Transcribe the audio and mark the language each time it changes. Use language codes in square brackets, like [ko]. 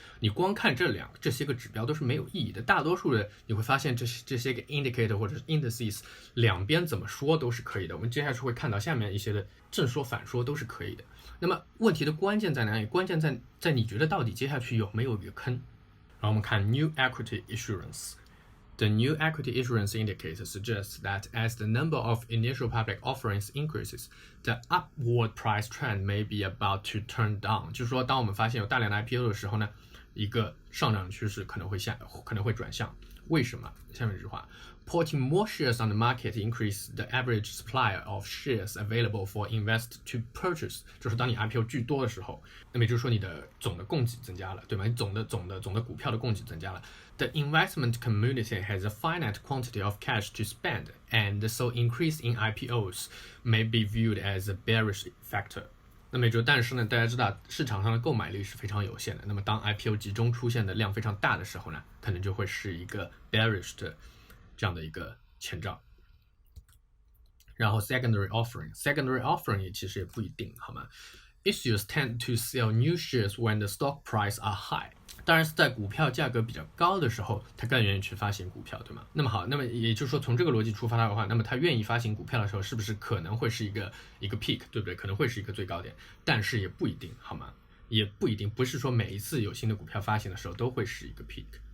[zh] 你光看这些个指标都是没有意义的。大多数的你会发现这些个 indicator 或者是 indices 两边怎么说都是可以的。我们接下去会看到下面一些的正说反说都是可以的。那么问题的关键在哪里？关键在你觉得到底接下去有没有一个坑？然后我们看 [en] new equity issuance。The new equity issuance indicator suggests that as the number of initial public offerings increases, the upward price trend may be about to turn down。 [zh] 就是说，当我们发现有大量的 IPO 的时候呢，一个上涨趋势可能会转向。为什么？下面这句话 [en] ，Putting more shares on the market increase the average supply of shares available for investors to purchase。 [zh] 就是当你 IPO 巨多的时候，那么也就是说你的总的供给增加了，对吗？你总的股票的供给增加了。 [en] The investment community has a finite quantity of cash to spend, and so increase in IPOs may be viewed as a bearish factor。 [zh] 那么也就但是呢，大家知道市场上的购买力是非常有限的。那么当 IPO 集中出现的量非常大的时候呢，可能就会是一个 bearish 的这样的一个前兆。然后 secondary offering 也其实也不一定，好吗？ [en] Issuers tend to sell new shares when the stock price are high。 [zh] 当然是在股票价格比较高的时候，他更愿意去发行股票，对吗？那么好，那么也就是说，从这个逻辑出发的话，那么他愿意发行股票的时候，是不是可能会是一个 peak， 对不对？可能会是一个最高点，但是也不一定，好吗？也不一定，不是说每一次有新的股票发行的时候都会是一个 peak。